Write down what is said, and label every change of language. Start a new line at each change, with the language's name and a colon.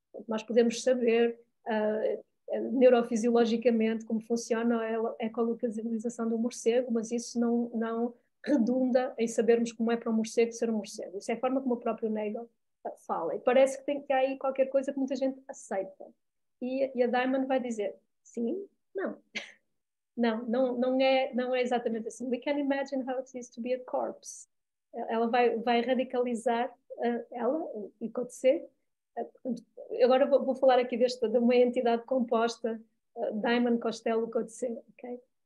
Portuguese: Nós podemos saber neurofisiologicamente como funciona a ecolocalização do morcego, mas isso não redunda em sabermos como é para um morcego ser um morcego. Isso é a forma como o próprio Nagel fala. E parece que há aí qualquer coisa que muita gente aceita. E a Diamond vai dizer, sim, não. Não é exatamente assim.
English: We can imagine how it is to be a corpse.
Portuguese: Ela vai radicalizar ela e Coetzee. Agora vou falar aqui de uma entidade composta, Diamond, Costello, Coetzee. Okay?